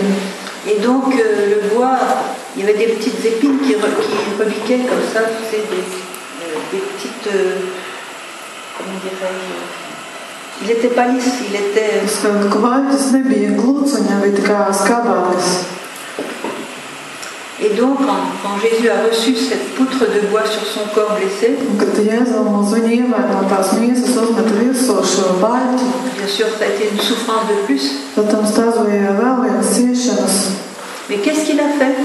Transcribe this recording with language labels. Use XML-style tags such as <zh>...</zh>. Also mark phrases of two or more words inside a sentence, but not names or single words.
<fr>Et donc le bois, il y avait des petites épines qui reliquaient comme ça, tu sais, des petites, comment dirais-je, il n'était pas lisse, il était...</fr> <lv>Baļķis nebija gluds, viņam bija tā kā skabātis.</lv> <fr>Et donc, quand Jésus a reçu cette poutre de bois sur son corps blessé, bien sûr, ça a été une souffrance de plus. Mais qu'est-ce qu'il a fait?</fr>